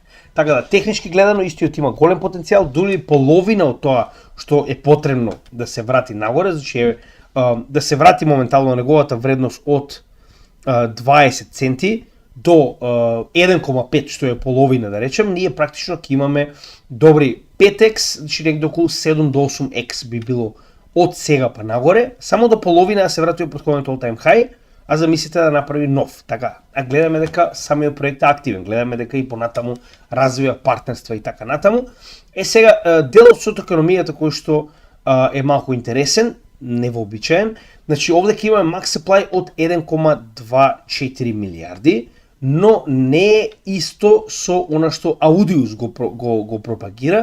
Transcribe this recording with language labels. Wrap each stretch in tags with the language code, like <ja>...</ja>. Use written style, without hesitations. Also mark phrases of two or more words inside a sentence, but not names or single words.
<mk>Така да технички гледано истиот има голем потенцијал, дури половина од тоа што е потребно да се врати нагоре, значи да се врати моментално неговата вредност од 20 центи до 1,5, што е половина да речем, ние практично ќе имаме добри 5x, значи некаде околу 7 до 8x би било од сега па нагоре, само до половина да се врати од претходниот</mk> <en>all-time high,</en> <mk>а замислите да направи нов. Така, а гледаме дека самиот проект е активен, гледаме дека и понатаму развива партнерства и така натаму. Сега, делот со економијата кој што е малку интересен, невообичаен, значи овде ќе имаме</mk> <en>max supply</en> <mk>од 1,24 милиарди, но не е исто со она што Audius го пропагира.</mk>